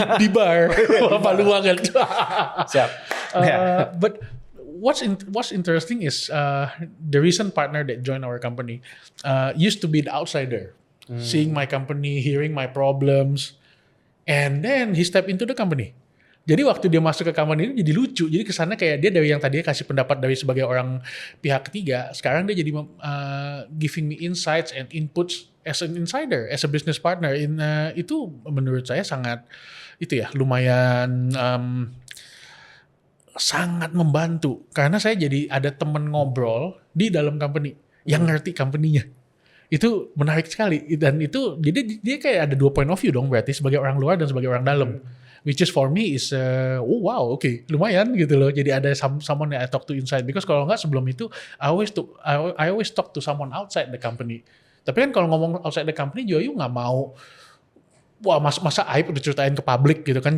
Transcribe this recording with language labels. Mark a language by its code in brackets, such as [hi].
[id] di bar, malu banget. Siap. [en] But what's interesting is the recent partner that joined our company used to be the outsider, seeing my company, hearing my problems, and then he stepped into the company. [id] Jadi waktu dia masuk ke company ini jadi lucu. Jadi kesannya kayak dia dari yang tadinya kasih pendapat dari sebagai orang pihak ketiga, sekarang dia jadi [en] giving me insights and inputs as an insider, as a business partner. [id] Itu menurut saya sangat lumayan sangat membantu karena saya jadi ada temen ngobrol di dalam company yang ngerti company-nya. Itu menarik sekali dan itu jadi dia kayak ada 2 point of view dong berarti sebagai orang luar dan sebagai orang dalam. [en] Which is for me is oh wow, okay, [id] lumayan gitu loh. Jadi ada [en] someone that I talk to inside because [id] kalau nggak sebelum itu [en] I always talk to someone outside the company. [id] Tapi kan kalau ngomong [en] outside the company [id] juga [en] you [id] nggak mau wah masa aib udah ceritain ke publik gitu kan.